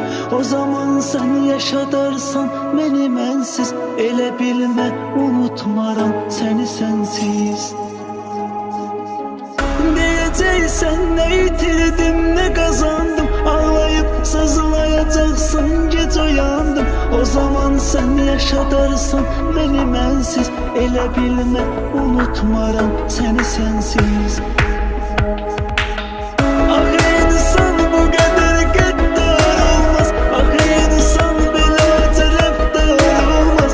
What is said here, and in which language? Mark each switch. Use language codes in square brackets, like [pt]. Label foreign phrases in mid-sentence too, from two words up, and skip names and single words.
[tr] O zaman sen yaşadarsan beni mensiz. [az] Elə bilmə unutmaram seni sensiz. [tr] Diyeceksen ne yitirdim ne kazandım. Ağlayıp sızlayacaksan geç uyandım. [az] O zaman sen Sən yaşadarsan məni mənsiz. Elə bilmə unutmaram səni sənsiz. Ah insan bu qədər qəddar olmaz. Ah insan belə tərəfdar olmaz.